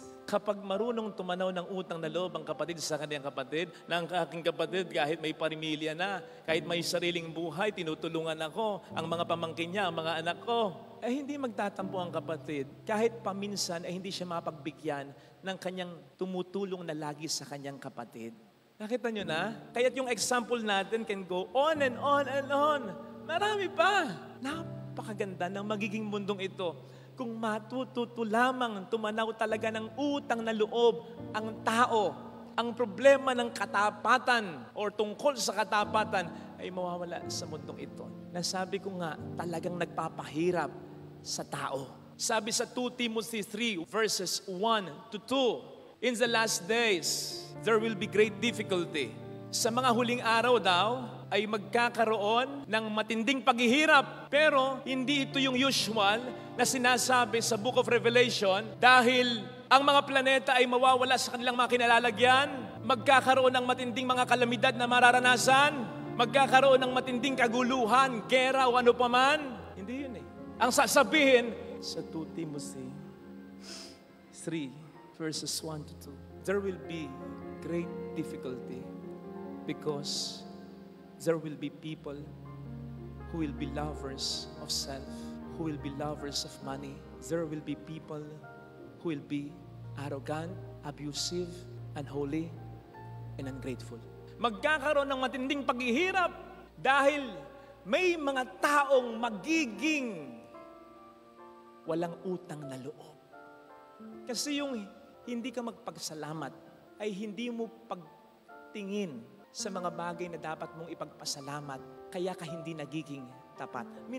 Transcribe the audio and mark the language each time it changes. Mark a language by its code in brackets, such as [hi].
[tl] Kapag marunong tumanaw ng utang na loob ang kapatid sa kanyang kapatid, na ang aking kapatid kahit may parimilya na, kahit may sariling buhay, tinutulungan ako, ang mga pamangkin niya, ang mga anak ko, hindi magtatampo ang kapatid. Kahit paminsan ay hindi siya mapagbigyan ng kanyang tumutulong na lagi sa kanyang kapatid. Nakita nyo na? Kaya't yung [en] example natin can go on and on and on. [tl] Marami pa. Napakaganda ng magiging mundong ito kung matututo lamang tumanaw talaga ng utang na loob ang tao. Ang problema ng katapatan or tungkol sa katapatan ay mawawala sa mundong ito. Nasabi ko nga, talagang nagpapahirap sa tao. Sabi sa [en] 2 Timothy 3 verses 1 to 2, in the last days, there will be great difficulty. [tl] Sa mga huling araw daw, ay magkakaroon ng matinding paghihirap. Pero hindi ito yung usual na sinasabi sa Book of Revelation dahil ang mga planeta ay mawawala sa kanilang mga kinalalagyan, magkakaroon ng matinding mga kalamidad na mararanasan, magkakaroon ng matinding kaguluhan, gera o ano paman. Hindi yun eh. Ang sasabihin sa [en] 2 Timothy 3 verses 1 to 2, there will be great difficulty because there will be people who will be lovers of self, who will be lovers of money. There will be people who will be arrogant, abusive, unholy, and ungrateful. [tl] Magkakaroon ng matinding paghihirap dahil may mga taong magiging walang utang na loob. Kasi yung hindi ka magpagsalamat ay hindi mo pagtingin sa mga bagay na dapat mong ipagpasalamat, kaya ka hindi nagiging tapat.